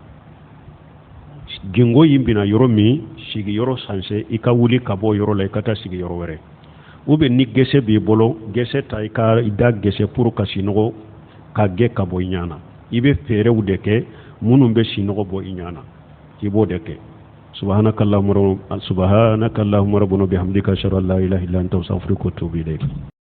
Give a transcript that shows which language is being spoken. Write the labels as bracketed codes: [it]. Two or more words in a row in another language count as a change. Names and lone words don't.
[bm] gingo in bɛna yɔrɔ min sigiyɔrɔ sanse i ka wuli ka bɔ yɔrɔ la i ka taa sigiyɔrɔ wɛrɛ [fr] ou bien [bm] ni gese b'i bolo gese ta i ka da gese pour ka sinɔgɔ ka gɛ ka bɔ i ɲana i bɛ fɛɛrɛw de kɛ minnu bɛ sinɔgɔ bɔ i ɲana i b'o de kɛ [ar] سبحانك اللهم ربنا بحمدك اشهد ان لا اله الا انت استغفرك واتوب اليك